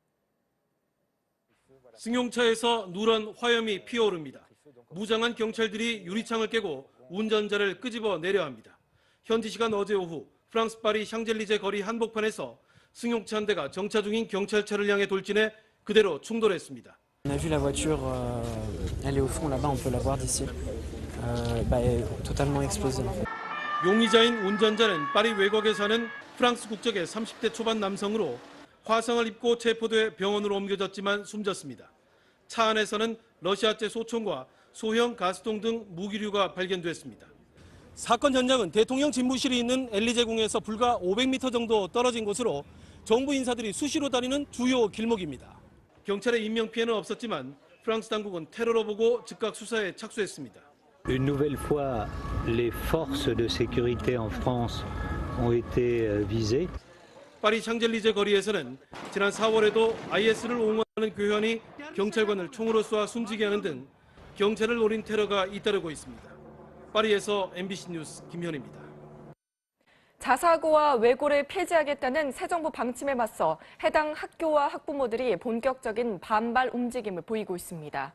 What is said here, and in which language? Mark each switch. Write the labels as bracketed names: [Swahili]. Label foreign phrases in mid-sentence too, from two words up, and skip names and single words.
[Korean] 승용차에서 누런 화염이 피어오릅니다. 무장한 경찰들이 유리창을 깨고 운전자를 끄집어 내려 합니다. 현지 시간 어제 오후 프랑스 파리 샹젤리제 거리 한복판에서 승용차 한 대가 정차 중인 경찰차를 향해 돌진해 그대로 충돌했습니다. [French] On a vu la voiture, elle est au fond là-bas, on peut la voir d'ici. Totalement explosée. [Korean] 용의자인 운전자는 파리 외곽에 사는 프랑스 국적의 30대 초반 남성으로 화상을 입고 체포돼 병원으로 옮겨졌지만 숨졌습니다. 차 안에서는 러시아제 소총과 소형 가스통 등 무기류가 발견됐습니다. 사건 현장은 대통령 집무실이 있는 엘리제궁에서 불과 500m 정도 떨어진 곳으로 정부 인사들이 수시로 다니는 주요 길목입니다. 경찰의 인명피해는 없었지만 프랑스 당국은 테러로 보고 즉각 수사에 착수했습니다. [French] Une nouvelle fois, les forces de sécurité en France ont été visées. [Korean] 파리 샹젤리제 거리에서는 지난 4월에도 IS를 옹호하는 교회원이 경찰관을 총으로 쏴 숨지게 하는 등 경찰을 노린 테러가 잇따르고 있습니다. 파리에서 MBC 뉴스 김현입니다. 자사고와 외고를 폐지하겠다는 새 정부 방침에 맞서 해당 학교와 학부모들이 본격적인 반발 움직임을 보이고 있습니다.